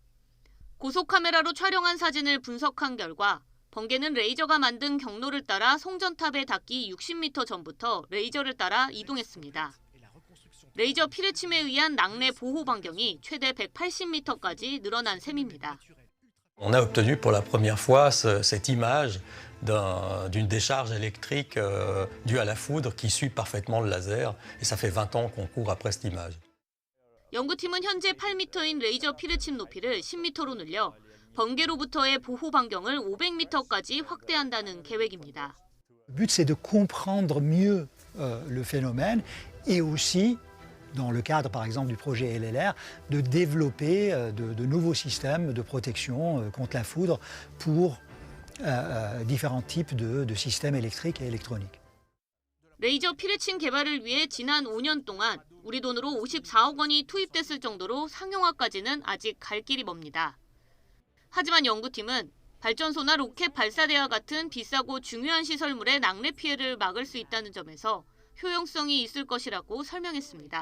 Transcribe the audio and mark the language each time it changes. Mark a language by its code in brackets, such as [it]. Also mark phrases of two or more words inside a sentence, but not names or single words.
[ko] 고속 카메라로 촬영한 사진을 분석한 결과 번개는 레이저가 만든 경로를 따라 송전탑에 닿기 60m 전부터 레이저를 따라 이동했습니다. 레이저 피뢰침에 의한 낙뢰 보호 반경이 최대 180m까지 늘어난 셈입니다. [fr] On a obtenu pour la première fois cette image d'une décharge électrique due à la foudre qui suit parfaitement le laser et ça fait 20 ans qu'on court après cette image. [ko] 연구팀은 현재 8m인 레이저 피뢰침 높이를 10m로 늘려 번개로부터의 보호 반경을 500m까지 확대한다는 계획입니다. [fr] Le but c'est de comprendre mieux le phénomène et aussi dans le cadre par exemple du projet LLR de développer de nouveaux systèmes de protection contre la foudre pour différents types de systèmes électriques et électroniques. [ko] 레이저 피뢰침 개발을 위해 지난 5년 동안 우리 돈으로 54억 원이 투입됐을 정도로 상용화까지는 아직 갈 길이 멉니다. 하지만 연구팀은 발전소나 로켓 발사대와 같은 비싸고 중요한 시설물의 낙뢰 피해를 막을 수 있다는 점에서 효용성이 있을 것이라고 설명했습니다.